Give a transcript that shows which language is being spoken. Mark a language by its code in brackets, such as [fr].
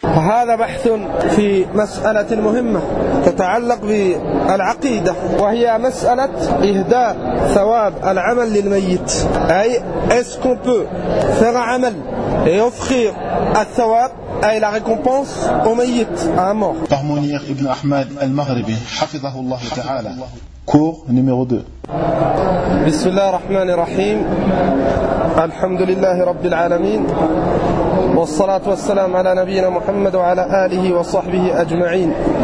[ar] هذا بحث في مسألة مهمة تتعلق بالعقيدة، وهي مسألة إهداء ثواب العمل للميت. [fr] أي est-ce qu'on peut faire un عمل et offrir الثواب أي la récompense au ميت à mort. [ar] طهمونير ابن أحمد المغربي حفظه الله تعالى. [fr] Cours numéro 2. [ar] بسم الله الرحمن الرحيم الحمد لله رب العالمين والصلاة والسلام على نبينا محمد وعلى آله وصحبه أجمعين.